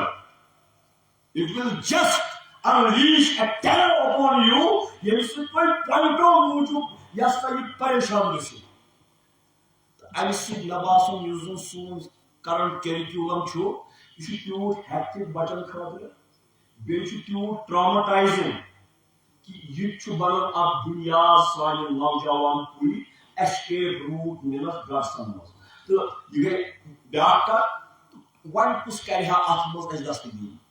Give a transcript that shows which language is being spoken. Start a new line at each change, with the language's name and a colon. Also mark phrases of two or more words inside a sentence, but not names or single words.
English: It will just unleash a terror upon you
Kashmiri: ییٚمہِ سۭتۍ تۄہہِ پوینٹو موٗجوٗب یہ سا یہ پریشان گژھو. ام سۭتۍ مےٚ باسان یُس زن سون
English: current curriculum
Kashmiri: چھُ یہِ چھُ تیوٗت ہیکٹِک بچن خٲطرٕ بیٚیہِ چھُ تیوٗت ٹراماٹایزنگ کہ یہ چھُ بنان اکھ بنیاد سانہِ نوجوان پُرِ
English: escape route
Kashmiri: نِنس گرسن منٛز تہٕ یہِ گٔے بیاکھ کتھ وۄنۍ کُس کرِ ہا اتھ منٛز اَسہِ دستگیری